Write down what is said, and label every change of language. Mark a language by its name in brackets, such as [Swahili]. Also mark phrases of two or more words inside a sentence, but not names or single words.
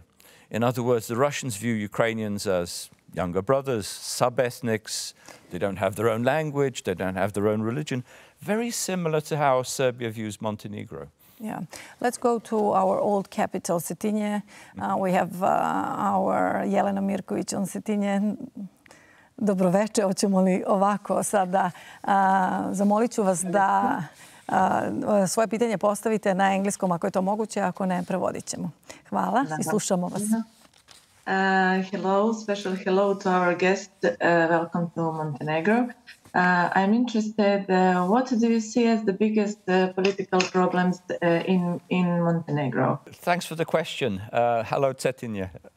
[English] In other words, the Russians view Ukrainians as younger brothers, sub-ethnics, they don't have their own language, they don't have their own religion. Very similar to how Serbia views Montenegro. Yeah. Let's go to our old capital, Cetinje. We have our Jelena Mirković on Cetinje. [Serbian] Dobroveče, hoćemo li ovako sada? Zamolit ću vas da svoje pitanje postavite na engleskom ako je to moguće, ako ne, prevodit ćemo. Hvala i slušamo vas. [English] Hello, special hello to our guest. Welcome to Montenegro. I'm interested, what do you see as the biggest political problems in Montenegro? Thanks for the question. Hello, Cetinje.